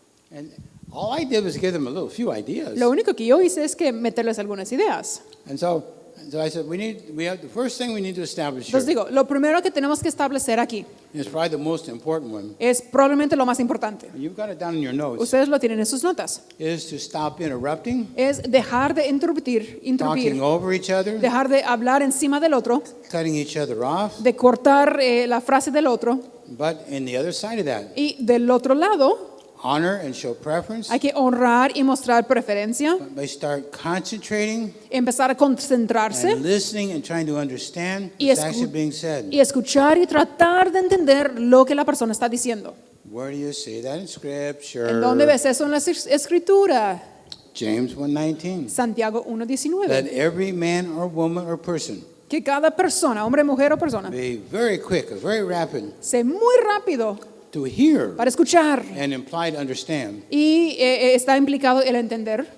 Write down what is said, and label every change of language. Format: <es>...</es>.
<en>And all I did was give them a few ideas.</en> <es>Lo único que yo hice es que meterles algunas ideas.</es> <en>And so I said, the first thing we need to establish here,</en> <es>Entonces digo, lo primero que tenemos que establecer aquí</es> <en>is probably the most important one.</en> <es>es probablemente lo más importante.</es> <en>You've got it down in your notes.</en> <es>Ustedes lo tienen en sus notas.</es> <en>Is to stop interrupting,</en> <es>Es dejar de interrumpir,</es> <en>talking over each other,</en> <es>dejar de hablar encima del otro,</es> <en>cutting each other off.</en> <es>de cortar la frase del otro.</es> <en>But in the other side of that,</en> <es>Y del otro lado,</es> <en>honor and show preference.</en> <es>hay que honrar y mostrar preferencia,</es> <en>By start concentrating</en> <es>empezar a concentrarse</es> <en>and listening and trying to understand</en> <es>Y</es> <en>what's</en> <es>escu-</es> <en>actually being said.</en> <es>y escuchar y tratar de entender lo que la persona está diciendo.</es> <en>Where do you see that in Scripture?</en> <es>¿En dónde ves eso en la escritura?</es> <en>James 1:19.</en> <es>Santiago</es> <en>Let</en> <es>1:19.</es> <en>every man or woman or person</en> <es>Que cada persona, hombre, mujer o persona,</es> <en>be very quick, very rapid</en> <es>sea muy rápido</es> <en>to hear</en> <es>para escuchar</es> <en>and imply to understand,</en> <es>y está implicado el entender</es>